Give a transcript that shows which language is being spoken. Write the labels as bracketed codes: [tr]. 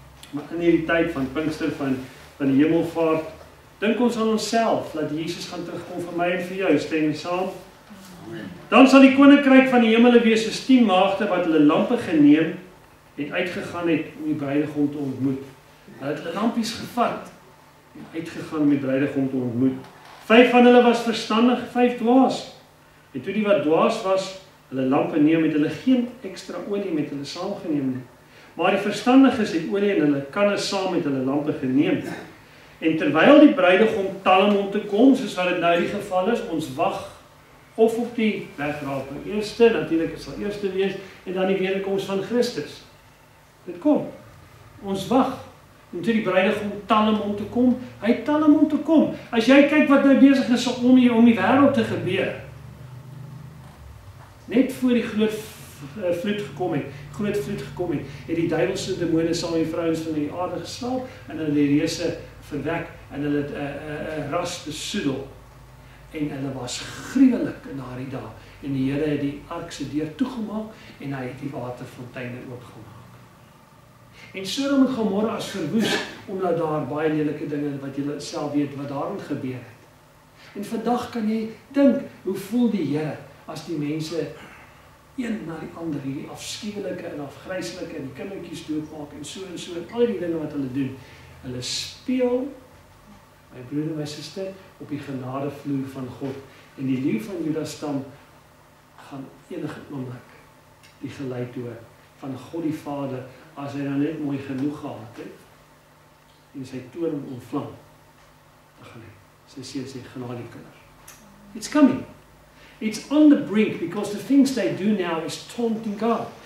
[af] Maar in hierdie tyd van Pinkster, van die hemelvaart, dink ons aan onsself, dat Jesus gaan terugkom vir my en vir jou. Stem jy saam? Dan sal die koninkryk van die hemele wees soos 10 maagde wat hulle lampe geneem en uitgegaan het om die bruidegom te ontmoet. Hulle het hulle lampies gevat en uitgegaan om die bruidegom te ontmoet. 5 van hulle was verstandig, 5 dwaas. En toe die wat dwaas was, hulle lampe neem, het hulle geen ekstra olie met hulle saamgeneem nie. Maar die verstandiges het olie en hulle kanne saam met hulle lampe geneem. En terwyl die bruidegom talm om te kom, soos wat dit nou die geval is, ons wag of op die wegraap. Eerste, natuurlik het sal eerste wees, en dan die wederkoms van Christus. Dit kom. Ons wag. En toe die bruidegom talm om te kom, hy talm om te kom. As jy kyk wat nou besig is om die wêreld te gebeur, net voor die groot vloed gekom het, het die duiwelse demone saam met die vrouens van die aarde geslaap en hulle die reuse verwek en hulle het 'n ras besoedel. En hulle was gruwelik in daardie dae. En die Here het die ark se deur toegemaak en hy het die waterfonteine oopgemaak. En Sodom en Gomorra is verwoes omdat daar baie lelike dinge wat julle self weet wat daarin gebeur het. En vandag kan jy dink, hoe voel die Here as die mense een na die ander hierdie afskuwelike en afgryslike en die kindertjies doodmaak en so en al die dinge wat hulle doen. Hulle speel, my broer en my suster, op die genadevloer van God. En die leeu van Juda stam gaan enige oomblik die geluid hoor van God die Vader, as hy dan net mooi genoeg gehad het en sy toorn ontvlam, dan gaan hy sy genade kinders. [en] It's coming. It's on the brink, because the things they do now is taunting God.